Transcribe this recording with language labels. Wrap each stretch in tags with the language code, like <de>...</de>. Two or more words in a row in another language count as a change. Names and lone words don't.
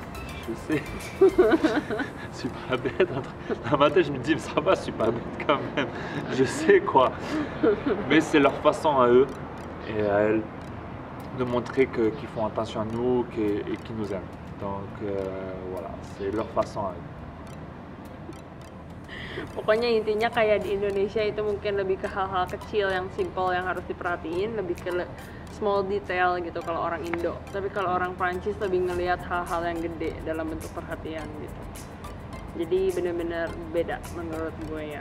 <fr>Je sais, je suis pas bête. Dans ma tête, je me dis, mais ça va, je suis pas bête quand même. Je sais quoi. Mais c'est leur façon à eux et à elles de montrer qu'ils font attention à nous et qu'ils nous aiment. Donc voilà, c'est leur façon à eux.</fr> <id>Pokoknya intinya kayak di Indonesia itu mungkin lebih ke hal-hal kecil yang simple yang harus diperhatiin, lebih ke</id> <en>small detail</en> <id>gitu kalau orang Indo. Tapi kalau orang Prancis lebih ngelihat hal-hal yang gede dalam bentuk perhatian gitu. Jadi benar-benar beda menurut gue ya.</id>